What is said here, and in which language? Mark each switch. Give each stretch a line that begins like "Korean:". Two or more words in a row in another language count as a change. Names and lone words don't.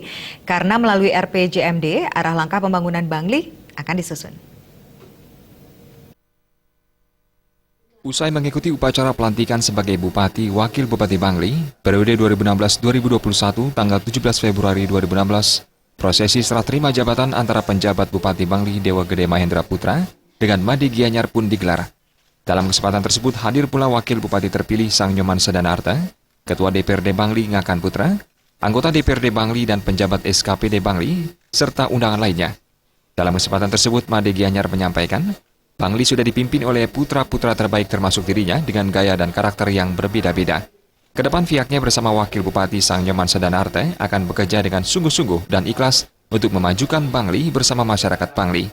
Indonesian: Karena melalui RPJMD, arah langkah pembangunan Bangli akan disusun. Usai mengikuti upacara pelantikan sebagai Bupati Wakil Bupati Bangli periode 2016-2021 tanggal 17 Februari 2016, prosesi serah terima jabatan antara penjabat Bupati Bangli Dewa Gede Mahendra Putra dengan Made Gianyar pun digelar. Dalam kesempatan tersebut hadir pula Wakil Bupati terpilih Sang Nyoman Sedanarta, Ketua DPRD Bangli Ngakan Putra, anggota DPRD Bangli dan penjabat SKPD Bangli, serta undangan lainnya. Dalam kesempatan tersebut Made Gianyar menyampaikan, Bangli sudah dipimpin oleh putra-putra terbaik termasuk dirinya dengan gaya dan karakter yang berbeda-beda. Kedepan pihaknya bersama Wakil Bupati Sang Nyoman Sedanarta akan bekerja dengan sungguh-sungguh dan ikhlas untuk memajukan Bangli bersama masyarakat Bangli.